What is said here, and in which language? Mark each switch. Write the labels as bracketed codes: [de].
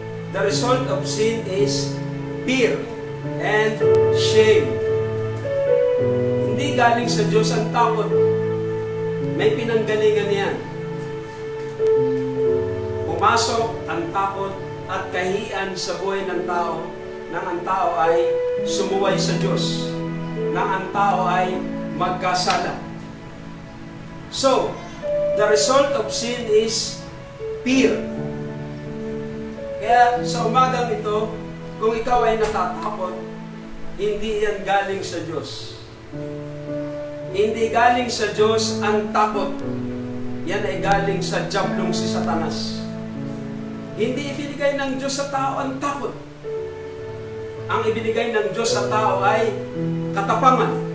[en] The result of sin is fear and shame. [tl] Hindi galing sa Diyos ang takot. May pinanggalingan yan. Pumasok ang takot at kahihiyan sa buhay ng tao nang ang tao ay sumuway sa Diyos, nang ang tao ay magkasala. [en] So, the result of sin is fear. [tl] Kaya sa umagang ito, kung ikaw ay natatakot, hindi yan galing sa Diyos. Hindi galing sa Diyos ang takot. Yan ay galing sa diablong si Satanas. Hindi ibinigay ng Diyos sa tao ang takot. Ang ibinigay ng Diyos sa tao ay katapangan.